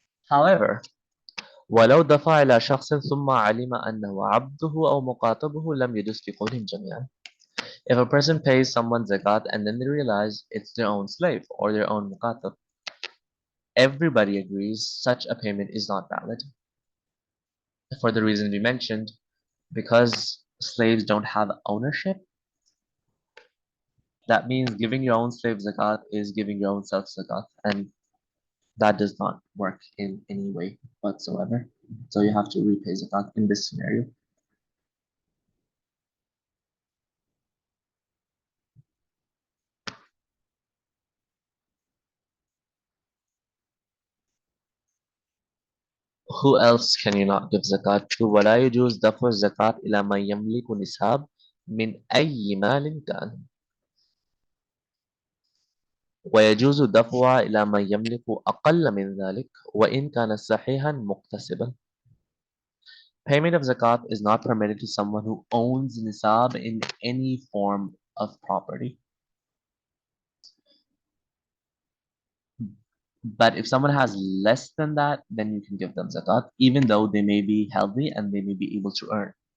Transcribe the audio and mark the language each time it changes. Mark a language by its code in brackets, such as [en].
[ar] However, ولو دفع إلى شخص ثم علم أنه عبده أو مقاطبه لم يجوز في قولهم جميعا. [en] If a person pays someone zakat and then they realize it's their own slave or their own muqatab, everybody agrees such a payment is not valid. For the reasons we mentioned, because slaves don't have ownership, that means giving your own slave zakat is giving your own self zakat, and that does not work in any way whatsoever. So you have to repay zakat in this scenario. Who else can you not give zakat to? [ar] ولا يجوز دفع الزكاة إلى من يملك نصاب من أي مال كان. ويجوز دفعها إلى من يملك أقل من ذلك وإن كان صحيحا مكتسبا. [en] Payment of zakat is not permitted to someone who owns nisab in any form of property. But if someone has less than that, then you can give them zakat, even though they may be healthy and they may be able to earn.